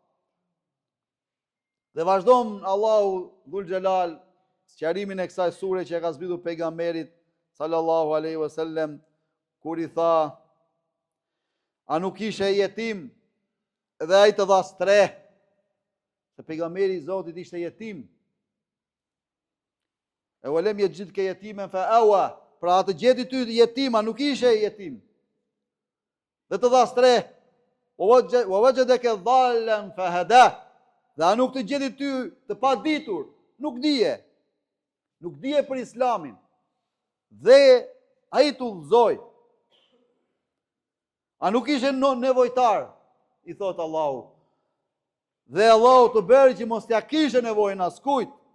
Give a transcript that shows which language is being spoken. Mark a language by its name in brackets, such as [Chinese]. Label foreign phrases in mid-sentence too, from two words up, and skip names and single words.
[Albanian] Dhe vazhdon Allahu Dhul Xhelal sqarimin e kësaj sure që e ka zbritur pejgamberit [Arabic] صلى الله عليه وسلم, [Albanian] kur i tha: a nuk ishe jetim dhe ai të dha streh? Se pejgamberi i Zotit ishte jetim. E [Arabic] وألم يجدك يتيما فآوى, [Albanian] pra atë gjeti ty jetima, nuk ishe jetim. Dhe të dha streh. [Arabic] ووجدك ضالا فهدى. [Albanian] Dhe a nuk të gjeti ty të paditur, nuk dije për Islamin. Dhe ai të udhëzoi. A nuk ishe nevojtar, i thot Allahu. Dhe Allahu të bëri që mos t'ja kishe nevojën askujt.